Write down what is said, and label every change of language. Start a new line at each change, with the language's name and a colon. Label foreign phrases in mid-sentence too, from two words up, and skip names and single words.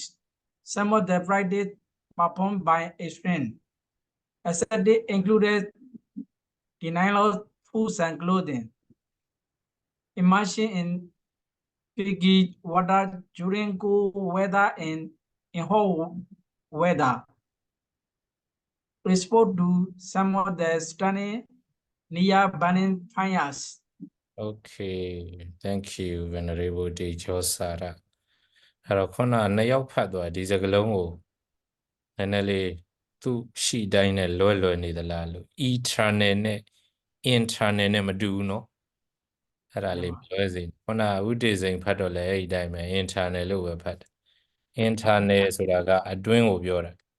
English: Some of the practice performed by extreme ascetic included denial of food and clothing, immersion in frigid water during cold weather and in hot weather, respond to some of the stunning near burning fires. Okay thank you Venerable
Burmese: တေဂျောစာရာအဲ့တော့ခုနနှစ်ယောက်ဖတ်သွားဒီစကားလုံးကိုနည်းနည်းလေးသူ့ရှိတိုင်းနဲ့လွယ်နေသလားလို့ eternal နဲ့ internal နဲ့မတူဘူးเนาะအဲ့ဒါလေးလွယ်စေခုနဥဒေစိန်ဖတ်တော့လည်းအဲ့ဒီတိုင်းပဲ internal လို့ပဲဖတ်တယ် internal ဆိုတာကအတွင်းကိုပြောတာ